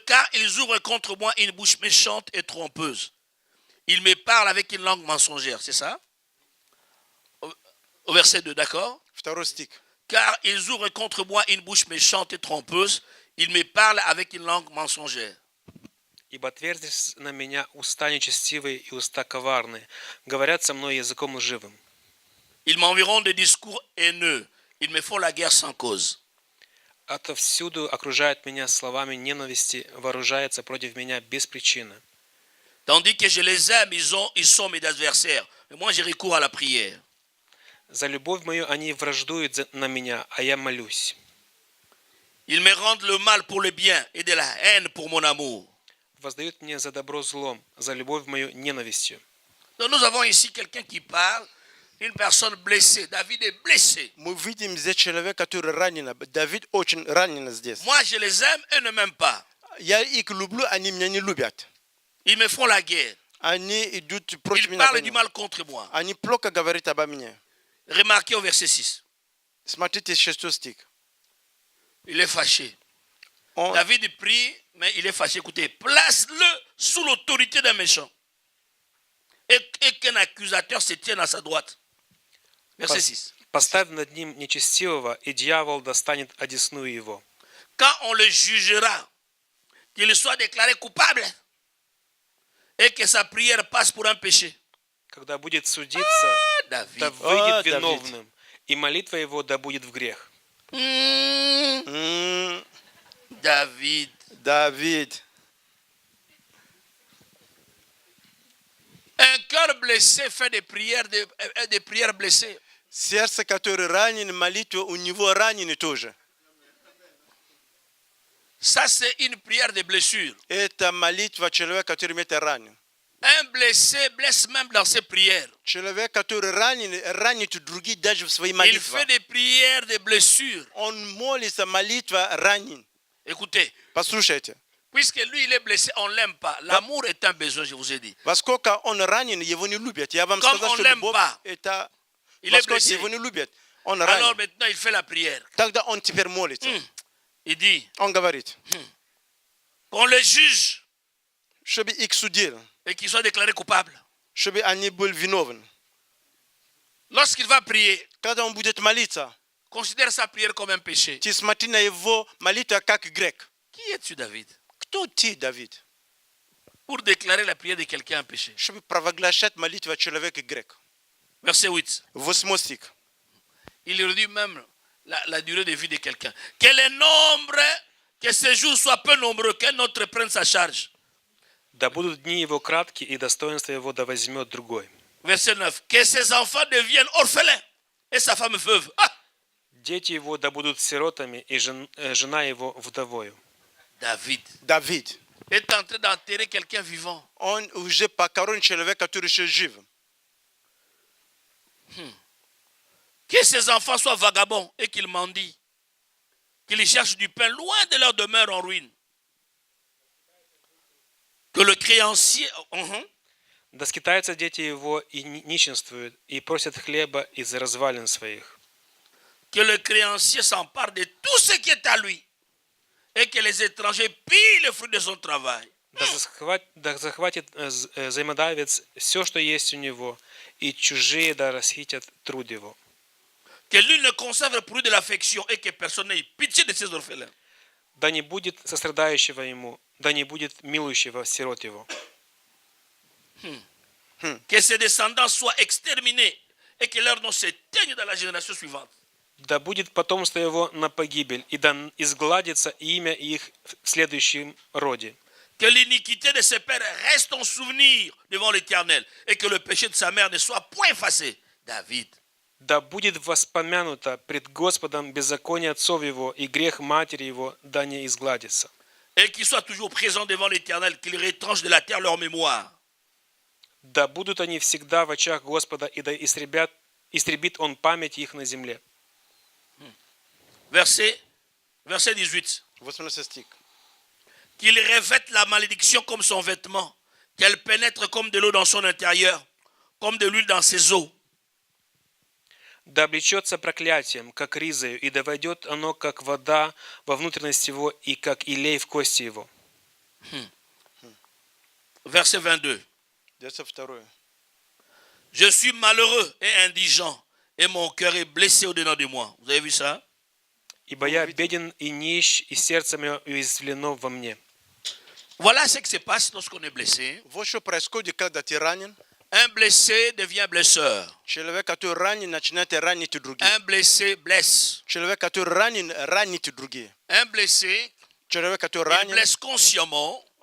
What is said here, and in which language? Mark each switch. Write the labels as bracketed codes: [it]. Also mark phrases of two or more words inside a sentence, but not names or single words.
[fr] Car ils ouvrent contre moi une bouche méchante et trompeuse. Ils me parlent avec une langue mensongère. C'est ça? Au verset 2, d'accord? Car ils ouvrent contre moi une bouche méchante et trompeuse. Ils me parlent avec une langue mensongère. [ru] Ибо отверзлись на меня уста нечестивые и уста коварные, говорят со мной языком лживым. [fr] Ils m'environnent de discours haineux. Ils me font la guerre sans cause. [ru] Отовсюду окружают меня словами ненависти, вооружаются против меня без причины. [fr] Tandis que je les aime, ils sont mes adversaires. Mais moi, j'ai recours à la prière. [ru] За любовь мою они враждуют на меня, а я молюсь. [fr] Ils me rendent le mal pour le bien et de la haine pour mon amour. [ru] Воздают мне за добро злом, за любовь мою ненавистью. [fr] Donc nous avons ici quelqu'un qui parle, une personne blessée. David est blessé. Moi, je les aime et ne m'aiment pas. Ils me font la guerre. Ils parlent du mal contre moi. Remarquez au verset 6. Il est fâché. David prie, mais il est fâché. Écoutez, place-le sous l'autorité d'un méchant. Et qu'un accusateur se tienne à sa droite. Verset 6. [ru] Поставь над ним нечестивого, и дьявол достанет одесную его. [fr] Quand on le jugera, qu'il soit déclaré coupable et que sa prière passe pour un péché. [ru] Когда будет судиться, да выйдет виновным, и молитва его да будет в грех. [fr] David. Un cœur blessé fait des prières blessées. [ru] Сердце, которое ранено, молитва у него ранены тоже. [fr] Ça, c'est une prière de blessure. [ru] Это молитва человека, который имеет ранен. [fr] Un blessé blesse même dans ses prières. [ru] Человек, который ранен, ранит других даже в своей молитве. [fr] Il fait des prières de blessure. [ru] Он молится, молитва ранен. [fr] Écoutez. [ru] Послушайте. [fr] Puisque lui, il est blessé, on ne l'aime pas. L'amour est un besoin, je vous ai dit. [ru] Поскольку он ранен, его не любят. Я вам сказал, что любовь это... [fr] Il est blessé. [ru] Его не любят. Он [fr] Alors [ru] ранен. [fr] maintenant, il fait la prière. [ru] Тогда он теперь молится. [fr] Il dit. [ru] Он говорит. [fr] Qu'on le juge. [ru] Чтобы их судил. [fr] Et qu'il soit déclaré coupable. Lorsqu'il va prier, considère sa prière comme un péché. Qui es-tu, David? Pour déclarer la prière de quelqu'un un péché. Verset 8. Il réduit même la durée de vie de quelqu'un. Que les nombres, que ces jours soient peu nombreux, qu'un autre prenne sa charge. [ru] Да будут дни его кратки, и достоинство его да возьмет другой. [fr] Verset 9. Que ses enfants deviennent orphelins et sa femme veuve. Ah! [ru] Дети его да будут сиротами, и жена его вдовою. [fr] David est en train d'enterrer quelqu'un vivant. Que ses enfants soient vagabonds et qu'ils mendient. Qu'ils cherchent du pain loin de leur demeure en ruine. Que le créancier... [ru] Да скитаются дети его и нищенствуют, и просят хлеба из развалин своих. [fr] Que le créancier s'empare de tout ce qui est à lui, et que les étrangers pillent le fruit de son travail. [ru] Да захватит взаимодавец все, что есть у него, и чужие да расхитят труд его. [fr] Que lui ne conserve pour lui de l'affection, et que personne n'ait pitié de ses orphelins. [ru] Да не будет сострадающего ему, да не будет милующего сирот его. [fr] Que ses descendants soient exterminés et que leur nom s'éteigne dans la génération suivante. [ru] Да будет потомство его на погибель, и да изгладится имя их в следующем роде. [fr] Que l'iniquité de ses pères reste en souvenir devant l'Éternel, et que le péché de sa mère ne soit point effacé. David. [ru] Да будет воспомянуто пред Господом беззаконие отцов его, и грех матери его да не изгладится. [fr] Et qu'ils soient toujours présents devant l'Éternel, qu'il retranche de la terre leur mémoire. [ru] Да будут они всегда в очах Господа, и да истребит он память их на земле. [fr] Verset 18. Qu'il revête la malédiction comme son vêtement, qu'elle pénètre comme de l'eau dans son intérieur, comme de l'huile dans ses os. [ru] Да облечется проклятием, как ризою, и да войдет оно, как вода, во внутренность его, и как илей в кости его. [fr] Verset 22. Je suis malheureux et indigent, et mon cœur est blessé au-dedans de moi. Vous avez vu ça? [ru] Ибо я беден и нищ, и сердце мое уязвлено во мне. [fr] Voilà ce qui se passe lorsqu'on est blessé. Un blessé devient blesseur. Un blessé blesse. Un blessé, il blesse consciemment.